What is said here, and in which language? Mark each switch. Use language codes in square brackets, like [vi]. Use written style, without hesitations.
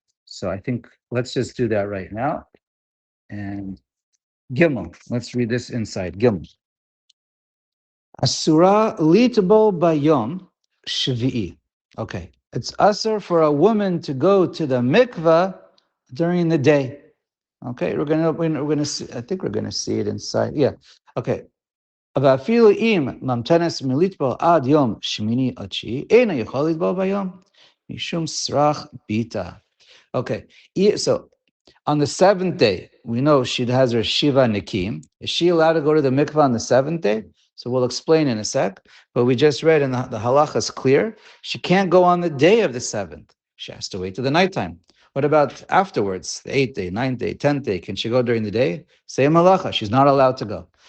[en] So I think let's just do that right now. And Gimel, let's read this inside. Gimel. [he] Asura litbo bayom shvi'i. [en] Okay, it's asur for a woman to go to the mikvah during the day. Okay, we're gonna see. I think we're gonna see it inside. Yeah. Okay. [he] ואפילו אם ממתנת מלטבול עד יום שמיני או תשיעי, אינו יכול לטבול ביום, משום סרח ביתה. [en] Okay, so on the seventh day, we know she has her Shiva Nikim. Is she allowed to go to the mikvah on the seventh day? So we'll explain in a sec. But we just read, and the halacha is clear. She can't go on the day of the seventh. She has to wait till the nighttime. What about afterwards, the 8th day, 9th day, 10th day? Can she go during the day? Same halacha. She's not allowed to go.